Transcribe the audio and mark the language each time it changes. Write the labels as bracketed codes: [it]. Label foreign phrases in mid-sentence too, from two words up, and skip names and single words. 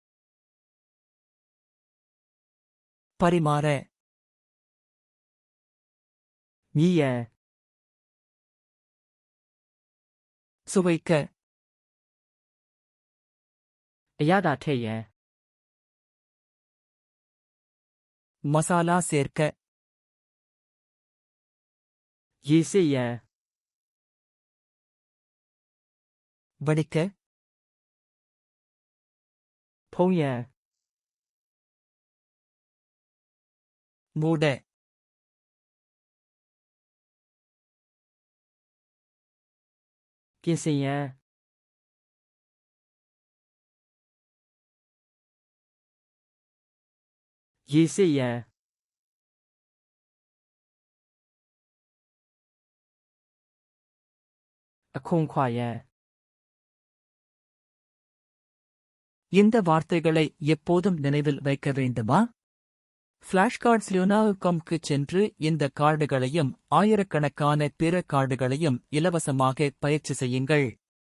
[ta] பரிமாற, [my] မြည်ရန် [ta] சுவைக்க, [my] အရသာထည့်ရန် [ta] மசாலா சேர்க்க, [my] ရေစစ်ရန် [ta] வடிக்க, [my] ဖုံးရန် [ta] மூட, [my] ပြင်ဆင်ရန် ရေစစ်ရန် အခွန်ခွာရန် [ta] இந்த வார்த்தைகளை எப்போதும் நினைவில் வைக்க வேண்டுமா? flashcards.com-க்கு சென்று இந்த கார்டுகளையும் ஆயிரக்கணக்கான பிற கார்டுகளையும் இலவசமாக பயிற்சி செய்யுங்கள்.